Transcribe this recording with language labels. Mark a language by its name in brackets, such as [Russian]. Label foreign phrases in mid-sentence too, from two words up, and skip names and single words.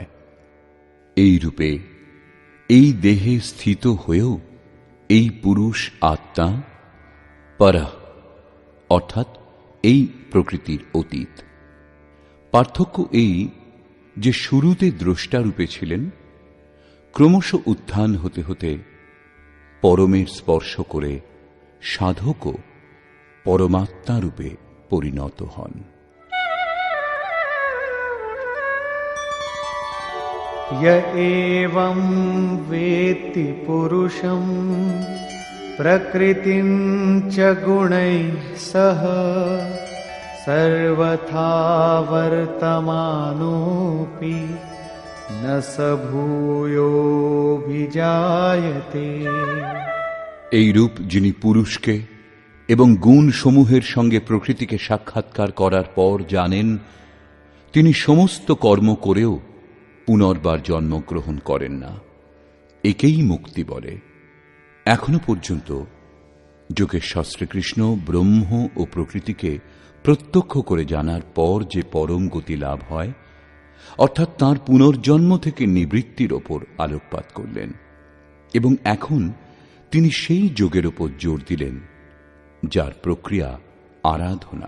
[Bangla] এই রূপে এই দেহে স্থিত হয়েও এই পুরুষ আত্মা পরঃ অর্থাৎ এই প্রকৃতির অতীত। পার্থক্য এই যে শুরুতে দ্রষ্টারূপে ছিলেন, ক্রমশ উত্থান হতে হতে পরমের স্পর্শ করে সাধকও পরমাত্মা রূপে পরিণত হন। [Sanskrit] य एवं वेत्ति पुरुषं प्रकृतिं च गुणैः सह सर्वथा वर्तमानोऽपि न स भूयोऽभिजायते। [Bangla] এই রূপ যিনি পুরুষকে এবং গুণ সমূহের সঙ্গে প্রকৃতিকে সাক্ষাৎকার করার পর জানেন, তিনি সমস্ত কর্ম করেও পুনর্বার জন্মগ্রহণ করেন না। একেই মুক্তি বলে। এখনো পর্যন্ত যোগেশ্বর শ্রীকৃষ্ণ ব্রহ্ম ও প্রকৃতিকে প্রত্যক্ষ করে জানার পর যে পরম গতি লাভ হয়, অর্থাৎ তাঁর পুনর্জন্ম থেকে নিবৃত্তির ওপর আলোকপাত করলেন, এবং এখন তিনি সেই যোগের ওপর জোর দিলেন যার প্রক্রিয়া আরাধনা।